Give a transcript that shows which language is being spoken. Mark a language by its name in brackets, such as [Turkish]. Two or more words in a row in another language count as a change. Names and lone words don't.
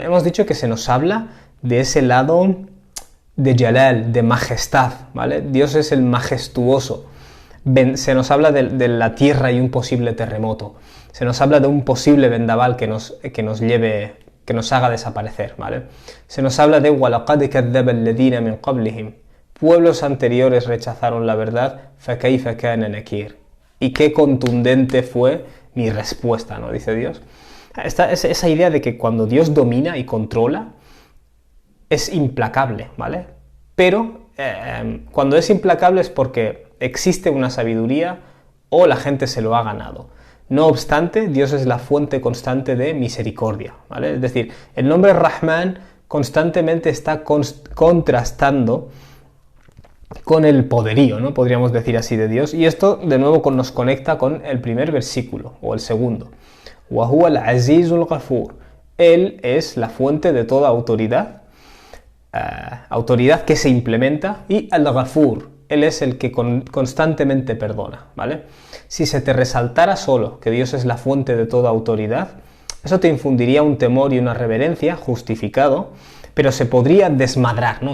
[Spanish] Hemos dicho que se nos habla de ese lado de Jalal, de majestad, ¿vale? Dios es el majestuoso. Se nos habla de la tierra y un posible terremoto. Se nos habla de un posible vendaval que nos haga desaparecer, ¿vale? Se nos habla de [Arabic] وَلَقَدْ كَذَّبَ الَّذِينَ مِنْ قَبْلِهِمْ. [Spanish] Pueblos anteriores rechazaron la verdad, فَكَيْفَ كَانَ نَكِيرٌ. Y qué contundente fue mi respuesta, ¿no? Dice Dios. Esa idea de que cuando Dios domina y controla, es implacable, ¿vale? Pero cuando es implacable es porque existe una sabiduría o la gente se lo ha ganado. No obstante, Dios es la fuente constante de misericordia, ¿vale? Es decir, el nombre Rahman constantemente está contrastando con el poderío, ¿no? Podríamos decir así, de Dios. Y esto, de nuevo, nos conecta con el primer versículo, o el segundo. [Arabic] وهو العزيز الغفور. [Spanish] Él es la fuente de toda autoridad, autoridad que se implementa, y al-ghafur, él es el que constantemente perdona, ¿vale? Si se te resaltara solo que Dios es la fuente de toda autoridad, eso te infundiría un temor y una reverencia justificado, pero se podría desmadrar, ¿no?